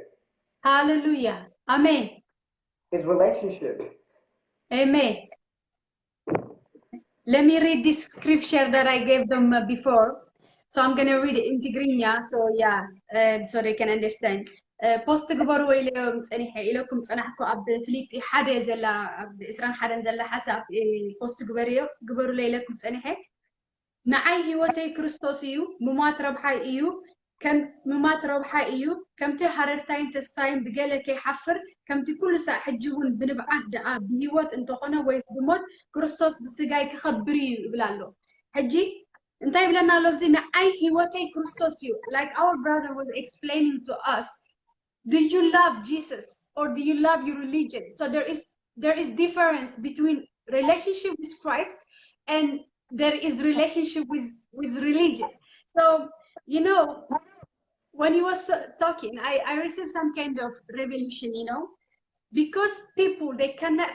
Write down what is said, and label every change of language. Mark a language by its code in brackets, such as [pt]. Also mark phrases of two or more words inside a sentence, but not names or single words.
[en] Hallelujah. Amen. It's relationship. Amen. Let me read this scripture that I gave them before. So I'm going to read it in Tigrinya, so yeah, so they can understand. [ti] Post ግበሩ ኢሎም ፀኒሐ ኢለኩም ፀናሕኩ ኣብ ፊልጵ ሓደ ዘላ ኣብ 21 ዘላ ሓሳብ ፖስት ግበሩ ኢለኩም ፀኒሐ ንዓይ ህይወተይ ክርስቶስ እዩ ምማት ረብሓይ እዩ ከም ምማት ረብሓይ እዩ ከምቲ ሓረርታይን ተስፋይን ብገለ ከይሓፍር ከምቲ ኩሉ ሰዕ ሕጂ እውን ብንብዓት ደኣ ብህይወት እንተኾነ ወይስ ብሞት ክርስቶስ ብስጋይ ክኸብር እዩ ይብል ኣሎ ሕጂ እንታይ ብለና ኣሎ እዚ ንዓይ ህይወተይ ክርስቶስ እዩ [en] like our brother was explaining to us, do you love Jesus or do you love your religion? So there is difference between relationship with Christ and there is relationship with religion. So you know, when he was talking, I received some kind of revelation, you know, because people, they cannot